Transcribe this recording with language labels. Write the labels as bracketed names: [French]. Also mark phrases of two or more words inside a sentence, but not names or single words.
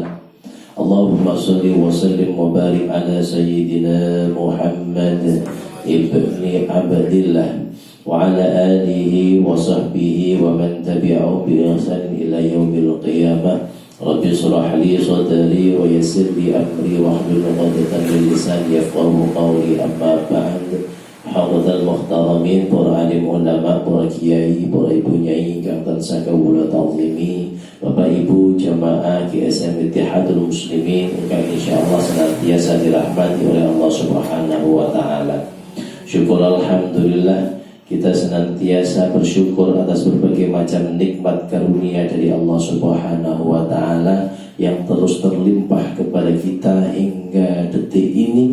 [Arabic] اللهم صل وسلم وبارك على سيدنا محمد ابن عبد الله وعلى آله وصحبه ومن تبعه بإحسان إلى يوم القيامة. رب اشرح لي صدري ويسر لي أمري واحلل عقدة من لساني يفقهوا قولي. أما بعد. حاضرين محترمين, [Javanese] para alim ulama, para kiai, para ibu nyai ingkang tansah kawula ta'zimi, Bapak Ibu jamaah GSM Ittihadul Muslimin ingkang insyaallah [Indonesian] senantiasa dirahmati oleh [Javanese] Allah [Arabic] سبحانه وتعالى. [Indonesian] Syukur alhamdulillah, kita senantiasa bersyukur atas berbagai macam nikmat karunia dari Allah [Arabic] سبحانه وتعالى [Indonesian] yang terus terlimpah kepada kita hingga detik ini.